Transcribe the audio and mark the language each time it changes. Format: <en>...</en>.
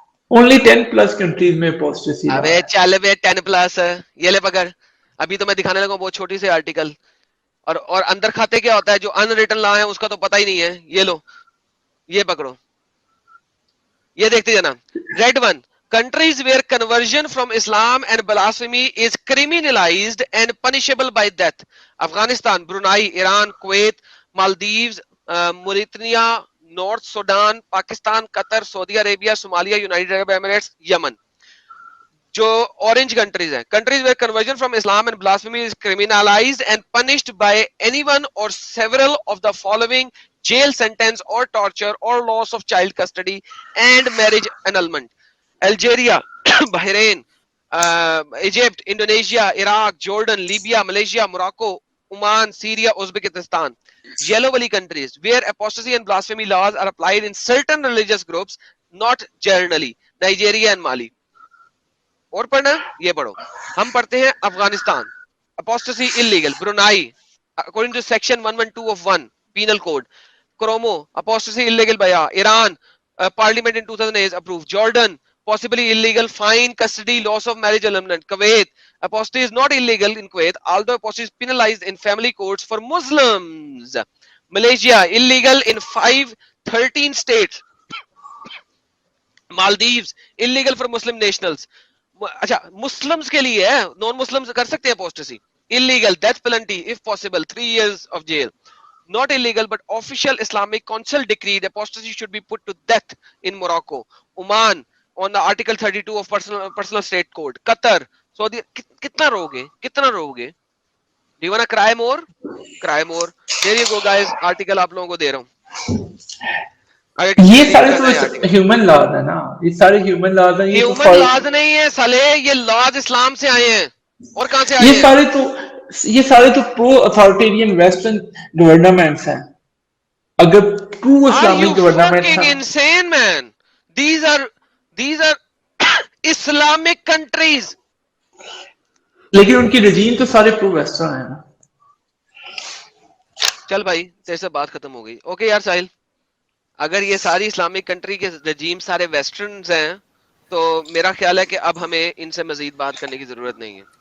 <ur>Only 10+ countries میں apostasy رہا ابے ہے. چل بے 10+, یہ لے پکڑ. ابھی تو میں دکھانے لگا بہت چھوٹی سی آرٹیکل, اور اندر کھاتے کیا ہوتا ہے جو ان ریٹن لا ہے اس کا تو پتہ ہی نہیں ہے. یہ لو, یہ پکڑو, یہ دیکھتے جانا.</ur> <en>Red one, countries where conversion from Islam and blasphemy is criminalized and punishable by death.</en> <ur>Afghanistan, Brunei, Iran, Kuwait, مالدیوز, موریتنیا, north Sudan, Pakistan, Qatar, Saudi Arabia, Somalia, United Arab Emirates, یمن.</ur> <en>جو orange countries ہیں, countries where conversion from Islam and blasphemy is criminalized and punished by any one or several of the following: jail sentence or torture or loss of child custody and marriage annulment. Algeria, Bahrain, Egypt, Indonesia, Iraq, Jordan, Libya, Malaysia, Morocco, Oman, Syria, Uzbekistan. Yellow wali countries where apostasy and blasphemy laws are applied in certain religious groups, not generally.</en> <ur>Nigeria and Mali. اور پڑھنا, یہ پڑھو. ہم پڑھتے ہیں Afghanistan,</ur> <en>apostasy illegal. Brunei, according to section 112 of 1 penal code. Kromo, apostasy illegal by Iran, parliament in 2008 approved. Jordan, possibly illegal, fine, custody, loss of marriage annulment. Kuwait, apostasy is not illegal in Kuwait, although apostasy is penalized in family courts for Muslims. Malaysia, illegal in 13 states. Maldives, illegal for Muslim nationals.</en> <ur>اچھا, Muslims کے لیے ہے, non Muslims کر سکتے ہیں apostasy.</ur> <en>Illegal, death penalty if possible, 3 years of jail. Not illegal, but official Islamic Council decreed apostasy should be put to death in Morocco. Oman, on the Article 32 of personal state code. Qatar, Saudi.</en> <ur>کتنا رو گے?</ur> <en>Do you wanna cry more? Cry more. There you go guys, article</en> <ur>آپ لوگوں کو دے رہا ہوں. یہ سارے تو ہیومن لاز ہے نا, یہ سارے ہیومن لاز ہیں. ہیومن لاز نہیں ہے سالے, یہ لاز اسلام سے آئے ہیں. اور کہاں سے آئے ہیں؟ یہ سارے تو پرو اتھارٹیرین ویسٹرن گورنمنٹس ہیں. اگر ٹرو اسلامک گورنمنٹ تھا,</ur> <en>insane man, these are Islamic countries.</en> <ur>لیکن ان کی رجیم تو سارے پرو ویسٹرن ہیں نا. چل بھائی, تیرے سے بات ختم ہو گئی. اوکے یار ساحل, اگر یہ ساری اسلامک کنٹری کے رجیم سارے ویسٹرنز ہیں تو میرا خیال ہے کہ اب ہمیں ان سے مزید بات کرنے کی ضرورت نہیں ہے.</ur>